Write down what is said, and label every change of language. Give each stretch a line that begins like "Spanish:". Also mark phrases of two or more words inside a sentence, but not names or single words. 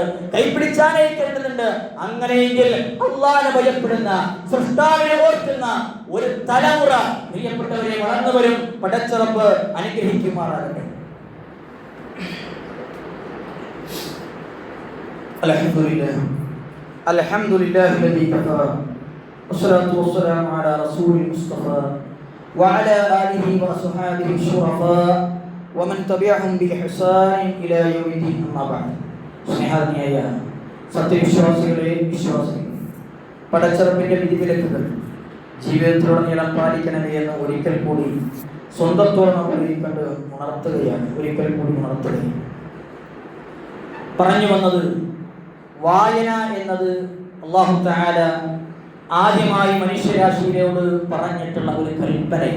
Malayalam: അങ്ങനെയെങ്കിൽ അല്ലാഹുവിനെ ഭയപ്പെടുന്ന, സൃഷ്ടാവിനെ ഓർക്കുന്ന ഒരു തലമുറ പ്രിയപ്പെട്ടവരെ വളർന്നു വരും. പടച്ച റബ്ബ് അനുഗ്രഹിക്കുമാറാകട്ടെ.
Arabic: الحمد لله الذي كفى والصلاة والسلام على رسول المصطفى وعلى آله وصحبه الشرفاء ومن تبعهم بإحسان إلى يوم الدين. أما بعد.
Malayalam: സ്നേഹനിയായ സത്യവിശ്വാസികളെ, വിശ്വാസികളെ, പടച്ചറപ്പിന്റെ വിധിവിലക്കുകൾ ജീവിതത്തിലുടനീളം പാലിക്കണമേ എന്ന് ഒരിക്കൽ കൂടി സ്വന്തത്തോടെ നമ്മൾ ഉണർത്തുകയാണ്. പറഞ്ഞു വന്നത്, വായന എന്നത് അല്ലാഹു തആല ആദ്യമായി മനുഷ്യരാശിയോട് പറഞ്ഞിട്ടുള്ള ഒരു കൽപ്പനയാണ്.